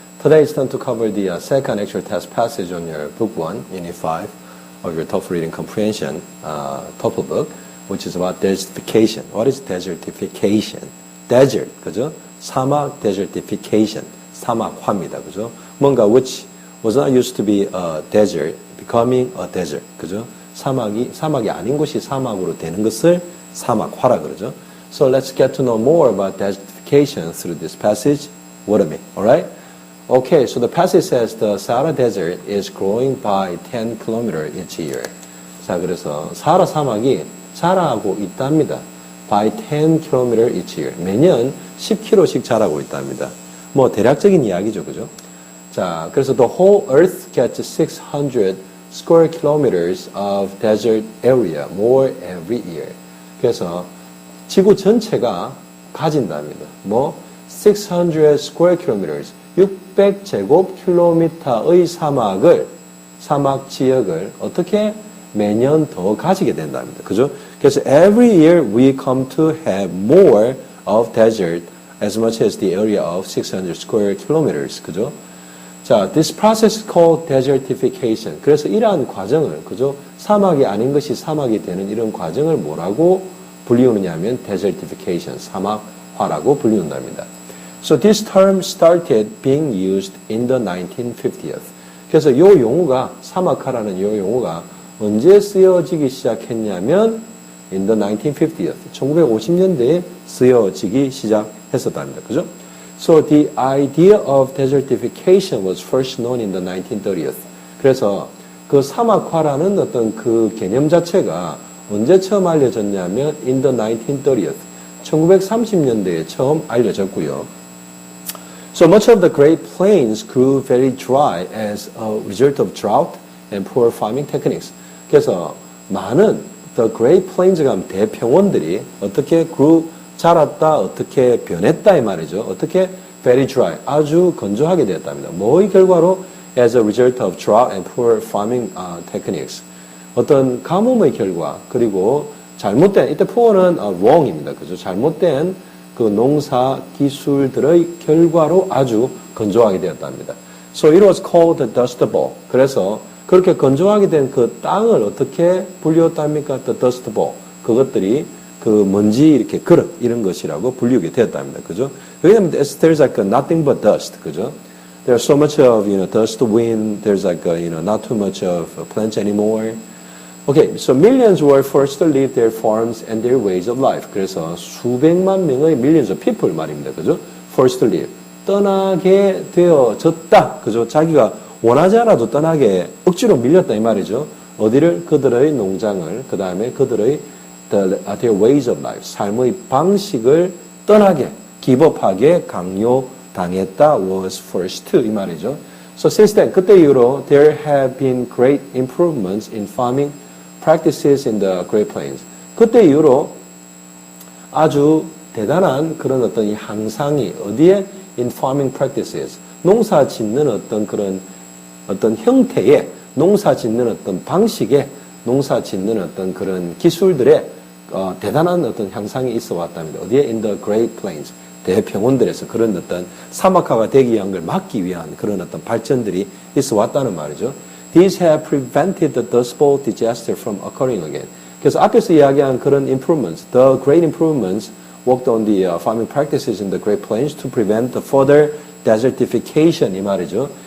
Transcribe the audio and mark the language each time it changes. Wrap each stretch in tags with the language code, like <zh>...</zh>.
<en>Today it's time to cover the second actual test passage on your book 1, unit 5 of your TOEFL reading comprehension TOEFL book, which is about desertification. What is desertification?</en> <ko>Desert, 그죠? 사막 desertification, 사막화입니다, 그죠? 뭔가</ko> <en>which was not used to be a desert, becoming a desert,</en> <ko>그죠? 사막이 아닌 곳이 사막으로 되는 것을 사막화라 그러죠.</ko> <en>So let's get to know more about desertification through this passage. What with me, alright? Okay, so the passage says the Sahara Desert is growing by 10 kilometers each year.</en> <ko>자, 그래서 사하라 사막이 자라고 있답니다.</ko> <en>By 10 kilometers each year.</en> <ko>매년 10km씩 자라고 있답니다. 뭐 대략적인 이야기죠, 그죠? 자, 그래서</ko> <en>the whole Earth gets 600 square kilometers of desert area more every year.</en> <ko>그래서 지구 전체가 가진답니다. 뭐</ko> <en>600 square kilometers,</en> <ko>600제곱킬로미터의 사막 지역을 어떻게 매년 더 가지게 된답니다. 그죠?</ko> <en>그래서 every year we come to have more of desert as much as the area of 600 square kilometers.</en> <ko>그죠?</ko> <en>자, this process is called desertification.</en> <ko>그래서 이러한 과정을, 그죠? 사막이 아닌 것이 사막이 되는 이런 과정을 뭐라고 불리우느냐 하면 desertification, 사막화라고 불리운답니다.</ko> <en>So this term started being used in the 1950s.</en> <ko>그래서 이 용어가, 사막화라는 이 용어가 언제 쓰여지기 시작했냐면</ko> <en>in the 1950s,</en> <ko>1950년대에 쓰여지기 시작했었답니다. 그죠?</ko> <en>So the idea of desertification was first known in the 1930s.</en> <ko>그래서 그 사막화라는 어떤 그 개념 자체가 언제 처음 알려졌냐면</ko> <en>in the 1930s,</en> <ko>1930년대에 처음 알려졌고요.</ko> <en>So much of the Great Plains grew very dry as a result of drought and poor farming techniques.</en> <ko>그래서 많은 the Great Plains가 하면 대평원들이 어떻게 grew, 자랐다, 어떻게 변했다 이 말이죠. 어떻게</ko> <en>very dry,</en> <ko>아주 건조하게 되었답니다. 뭐의 결과로</ko> <en>as a result of drought and poor farming techniques.</en> <ko>어떤 가뭄의 결과, 그리고 잘못된, 이때 poor는 wrong입니다. 그죠? 잘못된 그 농사 기술들의 결과로 아주 건조하게 되었답니다.</ko> <en>So it was called the Dust Bowl.</en> <ko>그래서 그렇게 건조하게 된 그 땅을 어떻게 불리웠답니까?</ko> <en>The Dust Bowl.</en> <ko>그것들이 그 먼지 이렇게 그릇 이런 것이라고 불리우게 되었답니다. 그죠? 왜냐면</ko> <en>there's like nothing but dust.</en> <ko>그죠?</ko> <en>There's so much of, dust, wind. There's like, not too much of plants anymore. Okay, so millions were forced to leave their farms and their ways of life.</en> <ko>그래서 수백만 명의</ko> <en>millions of people</en> <ko>말입니다. 그죠?</ko> <en>Forced to leave.</en> <ko>떠나게 되어졌다. 그죠? 자기가 원하지 않아도 떠나게 억지로 밀렸다 이 말이죠. 어디를? 그들의 농장을, 그 다음에 그들의</ko> <en>their ways of life.</en> <ko>삶의 방식을 떠나게, 기법하게 강요당했다</ko> <en>was forced to</en> <ko>이 말이죠.</ko> <en>So since then,</en> <ko>그때 이후로</ko> <en>there have been great improvements in farming practices in the Great Plains.</en> <ko>그때 이후로 아주 대단한 그런 어떤 이 향상이 어디에?</ko> <en>In farming practices.</en> <ko>농사 짓는 어떤 그런 어떤 형태의, 농사 짓는 어떤 방식의, 농사 짓는 어떤 그런 기술들의 대단한 어떤 향상이 있어 왔답니다. 어디에?</ko> <en>In the Great Plains.</en> <ko>대평원들에서 그런 어떤 사막화가 되기 위한 걸 막기 위한 그런 어떤 발전들이 있어 왔다는 말이죠.</ko> <en>These have prevented the Dust Bowl disaster from occurring again. 그래서 앞에서 이야기한 그런 improvements, the great improvements worked on the farming practices in the Great Plains to prevent the further desertification</en> <ko>이 말이죠.</ko>